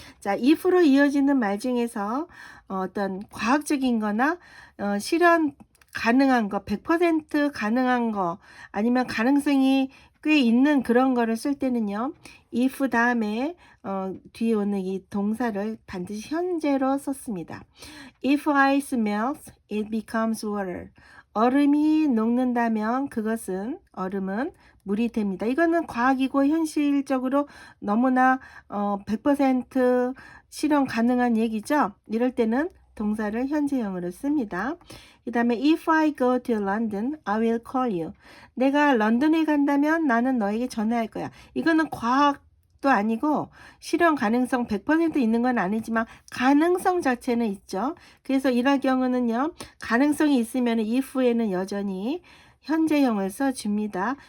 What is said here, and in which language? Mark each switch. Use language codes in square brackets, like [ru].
[ko] 자, if로 이어지는 말 중에서 어떤 과학적인 거나 실현 가능한 거, 100% 가능한 거, 아니면 가능성이 꽤 있는 그런 거를 쓸 때는요, if 다음에 뒤에 오는 이 동사를 반드시 현재로 썼습니다. [en] If ice melts, it becomes water. [ko] 얼음이 녹는다면 그것은, 얼음은 물이 됩니다. 이거는 과학이고 현실적으로 너무나 100% 실현 가능한 얘기죠. 이럴 때는 동사를 현재형으로 씁니다. 그 다음에 [en] if I go to London, I will call you. [ko] 내가 런던에 간다면 나는 너에게 전화할 거야. 이거는 과학도 아니고 실현 가능성 100% 있는 건 아니지만 가능성 자체는 있죠. 그래서 이럴 경우는요, 가능성이 있으면 if에는 여전히 현재형을 써줍니다.